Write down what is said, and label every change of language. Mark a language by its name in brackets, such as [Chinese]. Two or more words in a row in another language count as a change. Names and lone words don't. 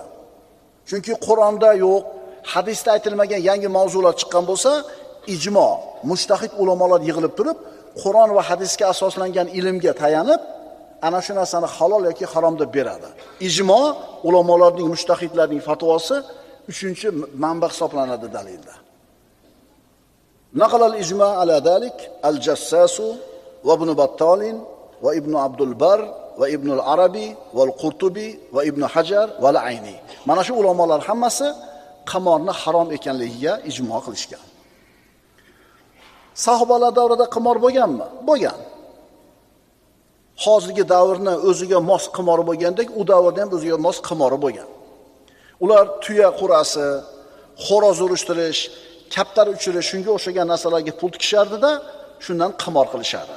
[Uzbek] Chunki Qur'onda yo'q, hadisda aytilmagan yangi mavzular chiqqan bo'lsa, ijmo, mujtahid ulamolar yig'ilib turib, Qur'on va hadisga asoslangan ilmga tayanib, ana shu narsani halol yoki harom deb beradi. Ijmo ulamolarning, mujtahidlarning fatvosi 3-manba hisoblanadi dalilda. [Arabic] نقل الإجماع على ذلك الجساس وابن بطال وابن عبد البر وابن العربي والقرطبي وابن حجر والعيني. [Uzbek] Mana shu ulamolar hammasi qimorni harom ekanligiga ijmo qilishgan. Sahobalar davrida qimor bo'lganmi? Bo'lgan. Hozirgi davrni o'ziga mos qimori bo'lgandek, u davrda ham o'ziga mos qimori bo'lgan. Ular tuya qurasi, xo'roz urishtirish, kaptar uchirish, shunga o'xshagan narsalarga pul tikishardi-da, shundan qimor qilishardi.